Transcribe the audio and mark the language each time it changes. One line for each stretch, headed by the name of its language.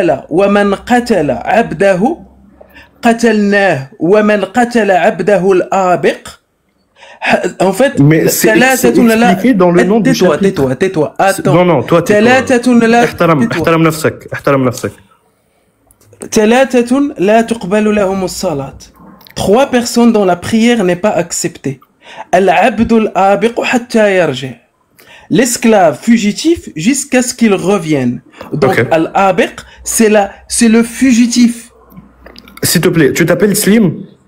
Arabic: ومن قتل عبده قتلناه ومن قتل عبده الآبق.
French: En fait, mais c'est expliqué dans le nom du chapitre. tais-toi. Attends. Non, toi, tais-toi.
Arabic: احترم نفسك. ثلاثة لا تقبل لهم الصلاة.
French: 3 personnes dont la prière n'est pas acceptée.
Arabic: العبد الآبق حتى يرجع.
French: L'esclave fugitif jusqu'à ce qu'il revienne. Donc, al-abiq, c'est le fugitif. S'il te plaît, tu t'appelles Slim?